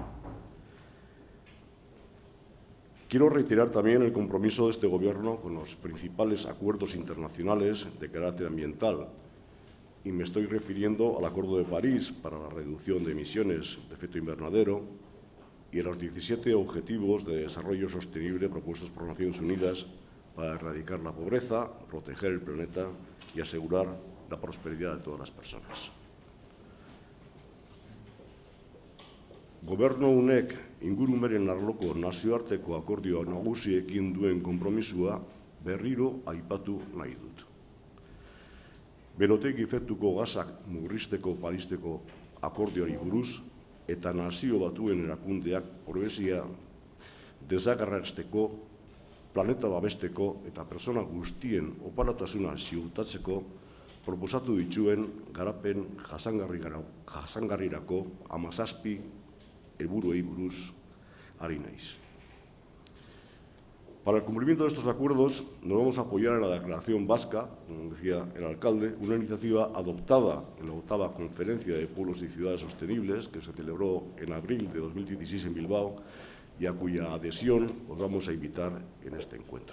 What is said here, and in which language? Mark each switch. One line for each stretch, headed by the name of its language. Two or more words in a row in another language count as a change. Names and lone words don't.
Spanish: Quiero reiterar también el compromiso de este Gobierno con los principales acuerdos internacionales de carácter ambiental, y me estoy refiriendo al Acuerdo de París para la reducción de emisiones de efecto invernadero y a los 17 Objetivos de Desarrollo Sostenible propuestos por Naciones Unidas para erradicar la pobreza, proteger el planeta y asegurar la prosperidad de todas las personas.
Basque: Gobernu honek ingurumenen arloko nazioarteko akordio nagusiekin duen konpromisua berriro aipatu nahi dut. Berotegi efektuko gasak murrizteko Paristeko akordioari buruz eta nazio batuen erakundeak probezia desagerrarazteko, planeta babesteko eta pertsona guztien oparatasuna ziurtatzeko proposatu dituen garapen jasangarrirako 17 helburuei buruz ari naiz.
Spanish: Para el cumplimiento de estos acuerdos nos vamos a apoyar en la Declaración Vasca, como decía el alcalde, una iniciativa adoptada en la 8ª Conferencia de Pueblos y Ciudades Sostenibles que se celebró en abril de 2016 en Bilbao y a cuya adhesión os vamos a invitar en este encuentro.